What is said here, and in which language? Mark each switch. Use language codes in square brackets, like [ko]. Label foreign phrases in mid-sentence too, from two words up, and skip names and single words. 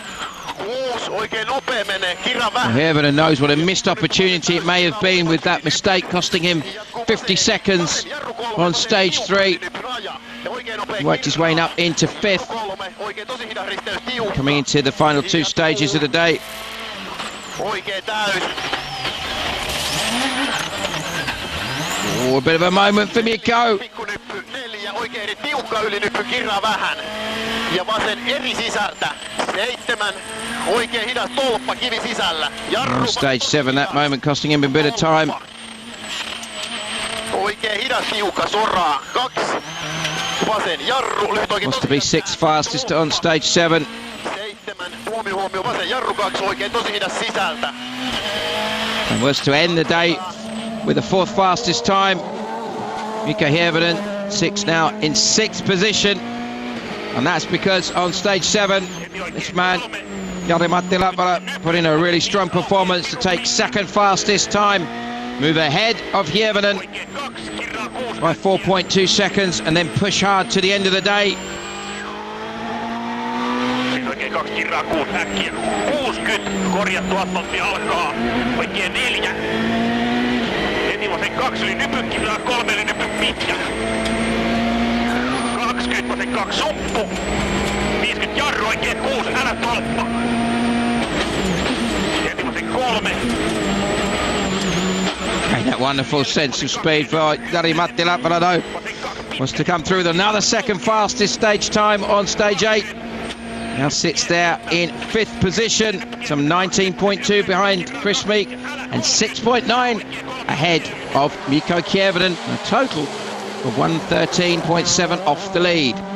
[en] Hervenen knows what a missed opportunity it may have been, with that mistake costing him 50 seconds on stage 3. Worked his way up into 5th, coming into the final 2 stages of the day. Oh, a bit of a moment for Mikko. [fi] Oikein eli tiukka ylinyppy, kirraa vähän. Ja vasen eri sisältä. 7. Oikein hidas tolppa, kivi sisällä. [en] On stage 7, that moment costing him a bit of time. [fi] Oikein hidas tiukka soraa. 2. Vasen jarru. Lyhyt oikein. [en] Wants to be 6th fastest on stage 7. [fi] 7. Huomio. Vasen jarru 2. Oikein tosi hidas sisältä. [en] And was to end the day with the 4th fastest time. Mikko Hirvonen, 6 now in 6th position. And that's because on stage 7, this man, Jari-Matti Latvala, put in a really strong performance to take 2nd fastest time. Move ahead of Hirvonen by 4.2 seconds and then push hard to the end of the day. [fi] Oikein 2 kirraa 6 äkkiä. 60 korjattu asfaltti alkaa. Oikein 4. Heti vasen 2 yli nypyn kirraa 3 yli nypyn pitkä. 20 vasen 2 sumppu. 50 jarru oikein 6 älä tolppa. Heti vasen 3. [en] And that wonderful sense of speed for Jari-Matti Latvala though was to come through with another 2nd fastest stage time on stage 8. Now sits there in 5th position, some 19.2 behind Chris Meek and 6.9 ahead of Mikko Hirvonen, a total of 113.7 off the lead.